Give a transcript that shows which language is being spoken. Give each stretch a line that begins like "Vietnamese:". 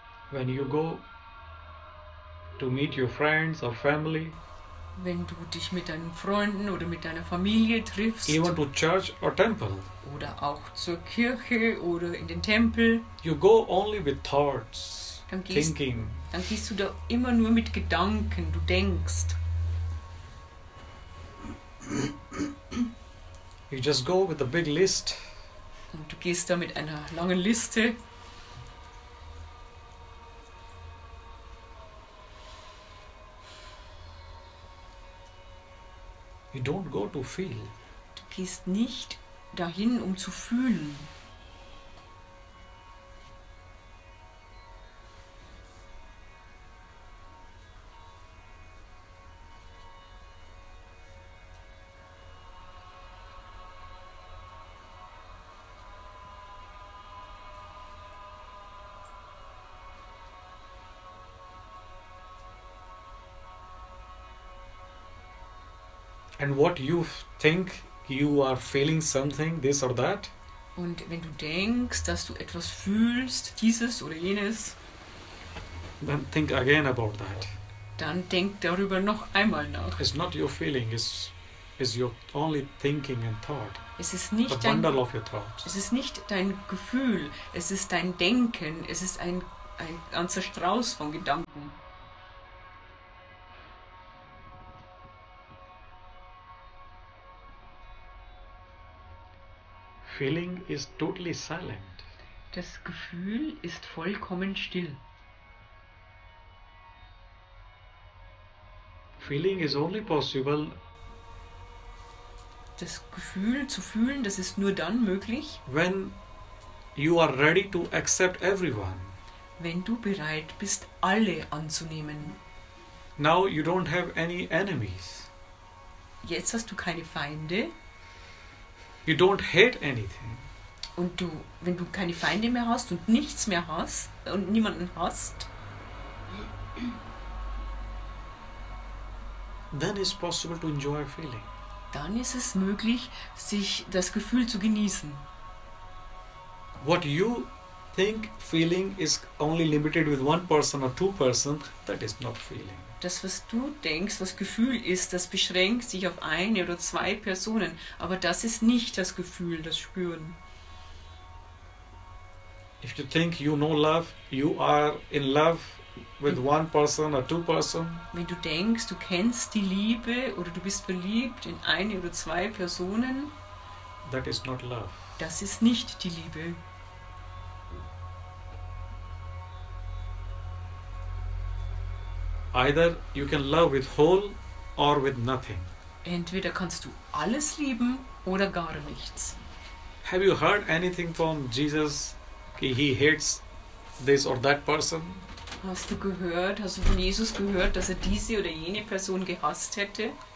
English: When you go to meet your friends or family,
German: Wenn du dich mit deinen Freunden oder mit deiner Familie triffst,
English: even to church or temple,
German: oder auch zur Kirche oder in den Tempel,
English: you go only with thoughts,
German: dann gehst
English: thinking.
German: du da immer nur mit Gedanken, du denkst.
English: You just go with a big list.
German: Und du gehst da mit einer langen Liste.
English: You don't go to feel.
German: Du gehst nicht dahin, um zu fühlen.
English: And what you think you are feeling something, this or that,
German: Und wenn du denkst, dass du etwas fühlst, dieses oder jenes,
English: then think again about that.
German: dann denk darüber noch einmal nach.
English: It's not your feeling, it's your only thinking and thought.
German: Es ist
English: The
German: nicht dein,
English: bundle of your thoughts.
German: es ist nicht dein Gefühl, es ist dein Denken, es ist ein ganzer Strauß von Gedanken.
English: Feeling is totally silent.
German: Das Gefühl ist vollkommen still.
English: Feeling is only possible
German: Das Gefühl zu fühlen, das ist nur dann möglich,
English: when you are ready to accept everyone.
German: wenn du bereit bist, alle anzunehmen.
English: Now you don't have any enemies.
German: Jetzt hast du keine Feinde
English: You don't hate anything.
German: und wenn du keine Feinde mehr hast und nichts mehr hast und niemanden hast,
English: Then it's possible to enjoy feeling.
German: dann ist es möglich, sich das Gefühl zu genießen.
English: What you think feeling is only limited with one person or two person, that is not feeling.
German: Das, was du denkst, was Gefühl ist, das beschränkt sich auf eine oder zwei Personen. Aber das ist nicht das Gefühl, das Spüren.
English: If you think you know love, you are in love with one person or two person,
German: Wenn du denkst, du kennst die Liebe oder du bist verliebt in eine oder zwei Personen,
English: that is not love.
German: das ist nicht die Liebe.
English: Either you can love with whole or with nothing.
German: Entweder kannst du alles lieben oder gar nichts.
English: Have you heard anything from Jesus? He hates this or that person?
German: Hast du von Jesus gehört, dass er diese oder jene Person gehasst hätte?